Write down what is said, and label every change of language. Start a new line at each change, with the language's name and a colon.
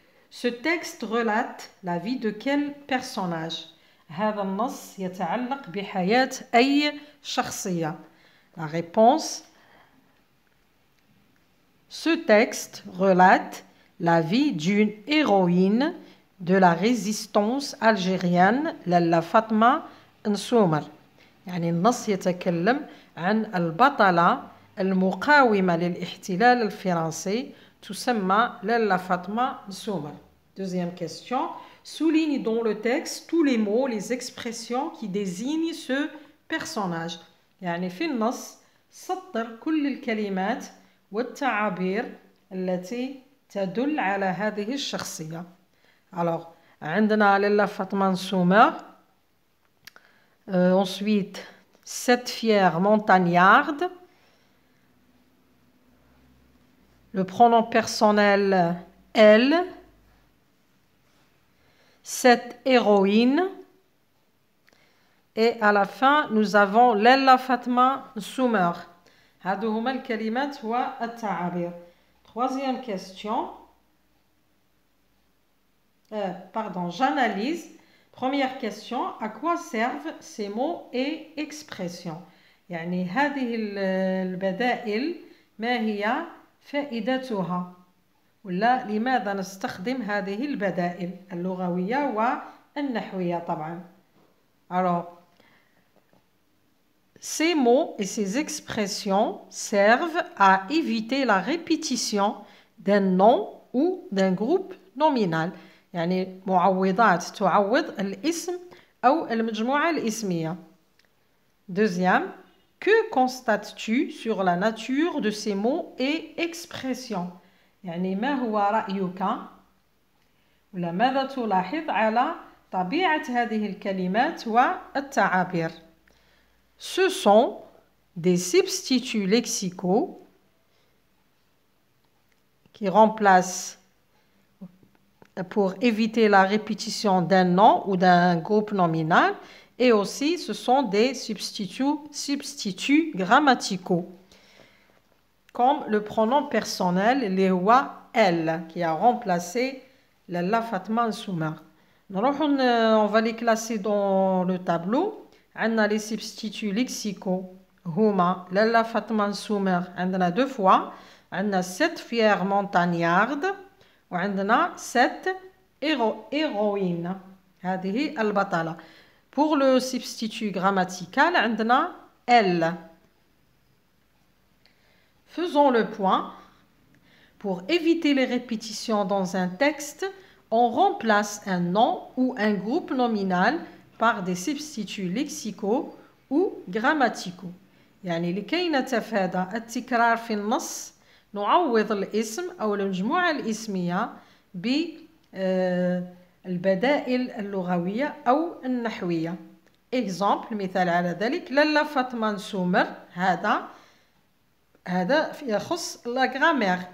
French: Ce texte relate la vie de quel personnage?
Arabic: هذا النص يتعلق بحياة أي شخصية.
French: La réponse: ce texte relate la vie d'une héroïne de la résistance algérienne لالا فاطمة نسومر.
Arabic: يعني النص يتكلم عن البطلة المقاومة للاحتلال الفرنسي تسمى لالا فاطمة نسومر.
French: Deuxième question. Souligne dans le texte tous les mots, les expressions qui désignent ce personnage.
Arabic: يعني في النص سطر كل الكلمات والتعابير التي تدل على هذه الشخصية.
French: Alors,
Arabic: عندنا لالا فاطمة نسومر.
French: Ensuite, cette fière montagnarde. Le pronom personnel elle. Cette héroïne. Et à la fin, nous avons لالا فاطمة نسومر.
Arabic: هادو هما الكلمات والتعابير.
French: Troisième question. Pardon, j'analyse. Première question. À quoi servent ces mots et expressions?
Arabic: يعني هذه البدائل ما هي فائدتها؟ ولا لماذا نستخدم هذه البدائل اللغوية والنحوية طبعا.
French: Alors, ces mots et ces expressions servent à éviter la répétition d'un nom ou d'un groupe nominal.
Arabic: يعني معوضات تعوض الاسم أو المجموعة الاسمية.
French: Deuxième, que constates-tu sur la nature de ces mots et expressions?
Arabic: يعني ما هو رأيك ولا ماذا تلاحظ على طبيعة هذه الكلمات والتعابير؟
French: Ce sont des substituts lexicaux qui remplacent pour éviter la répétition d'un nom ou d'un groupe nominal, et aussi ce sont des substituts grammaticaux comme le pronom personnel les wa elle qui a remplacé لالا فاطمة نسومر. On va les classer dans le tableau.
Arabic: عندنا
French: les substituts lexicaux
Arabic: هما
French: لالا فاطمة نسومر عندنا deux fois.
Arabic: عندنا
French: cette fière montagnarde
Arabic: وعندنا
French: cette héroïne.
Arabic: هذه البطلة.
French: Pour le substitut grammatical
Arabic: عندنا
French: elle. Faisons le point. Pour éviter les répétitions dans un texte, on remplace un nom ou un groupe nominal par des substituts lexicaux ou grammaticaux.
Arabic: يعني لكي نتفادى التكرار في النص نعوض الاسم أو المجموعة الاسمية بالبدائل اللغوية أو النحوية.
French: إكزامبل،
Arabic: مثال على ذلك، لالا فاطمة نسومر، هذا يخص
French: لا غرامير.